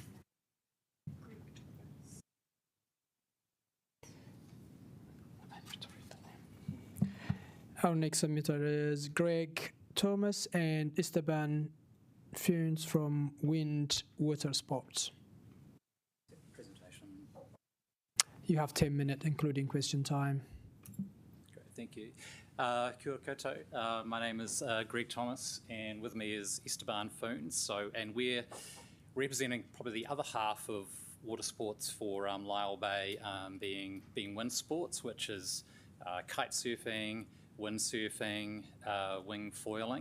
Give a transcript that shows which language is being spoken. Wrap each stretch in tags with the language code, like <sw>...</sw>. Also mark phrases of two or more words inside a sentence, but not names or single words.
<en>Our next submitter is Greg Thomas and Esteban Funes from Wind Water Sports. Presentation. You have 10 minutes, including question time. Great, thank you.</en> <mi>Kia ora koutou.</mi> <en>My name is Greg Thomas, and with me is Esteban Funes. And we're representing probably the other half of water sports for Lyell Bay, being wind sports, which is kite surfing, windsurfing, wing foiling.</en>